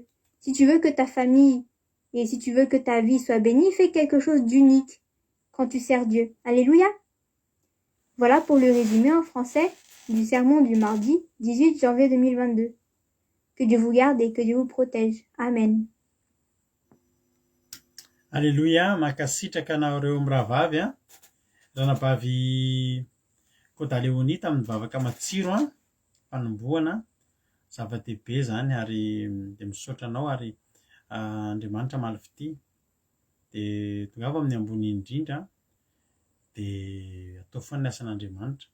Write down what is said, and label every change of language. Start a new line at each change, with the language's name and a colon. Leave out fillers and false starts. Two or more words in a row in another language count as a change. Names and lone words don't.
French: Si tu veux que ta famille et si tu veux que ta vie soit bénie, fais quelque chose d'unique quand tu sers Dieu. Alléluia! Voilà pour le résumé en français du sermon du mardi 18 janvier 2022. Que Dieu vous garde et que Dieu vous protège. Amen. Alléluia,
Malagasy: mankasitraka anareo miravavy a. Ranabavy Côte-d'Léonie tamin'ny vavaka matsiro a, fanomboana zava-dehibe zany ary de misaotra anao ary Andriamanitra malefity. De tongava amin'ny ambony indrindra de atao foana ny asan'Andriamanitra.